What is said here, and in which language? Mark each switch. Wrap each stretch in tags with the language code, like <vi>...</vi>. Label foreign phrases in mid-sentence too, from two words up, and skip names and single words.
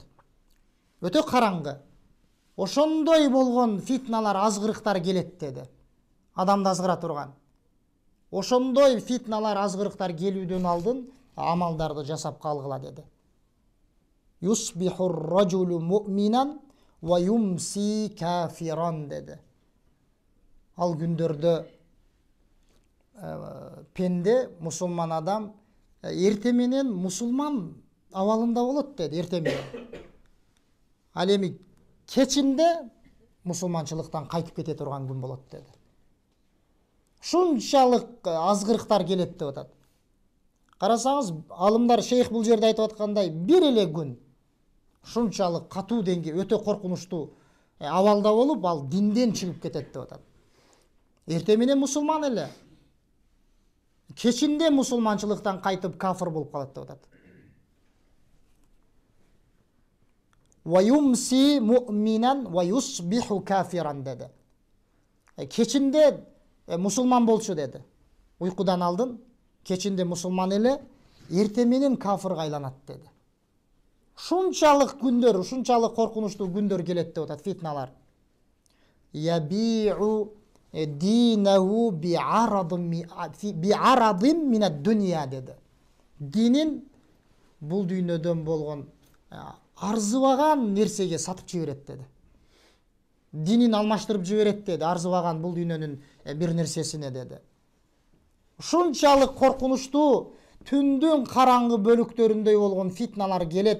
<ky>Өтө караңгы. Ошондой болгон фитналар, азгырыктар келет деди. Адамды азгыра турган. Ошондой фитналар, азгырыктар келүүдөн алдын амалдарды жасап калгыла деди.</ky> <ar>يصبح الرجل مؤمنا ويمسي كافرا деди.</ar> <ky>Ал күндөрдө пенде, мусулман адам эрте менен мусулман абалында болот деди, эрте менен. Ал эми кечинде мусулманчылыктан кайтып кете турган күн болот деди. Шунчалык азгырыктар келет деп атат. Карасаңыз, алымдар шейх бул жерде айтып аткандай, бир эле күн шунчалык катуу деңгей, өтө коркунучтуу абалда болуп, ал динден чыгып кетет деп атат. Эрте менен мусулман эле, кечинде мусулманчылыктан кайтып кафир болуп калат деп атат.</ky> <ar>ويمسي مؤمنا ويصبح كافرا деди.</ar> <ky>Кечинде мусулман болчу деди. Уйкудан алдын кечинде мусулман эле, эрте менен кафирге айланат деди. Шунчалык күндөр, шунчалык коркунучтуу күндөр келет деп атат, фитналар.</ky> <ar>يبيع دينه بعرض من الدنيا деди.</ar> <ky>Динин бул дүйнөдөн болгон арзыбаган нерсеге сатып жиберет деди. Динин алмаштырып жиберет деди, арзыбаган бул дүйнөнүн бир нерсесине деди. Шунчалык коркунучтуу түндүн караңгы бөлүктөрүндөй болгон фитналар келет.</ky>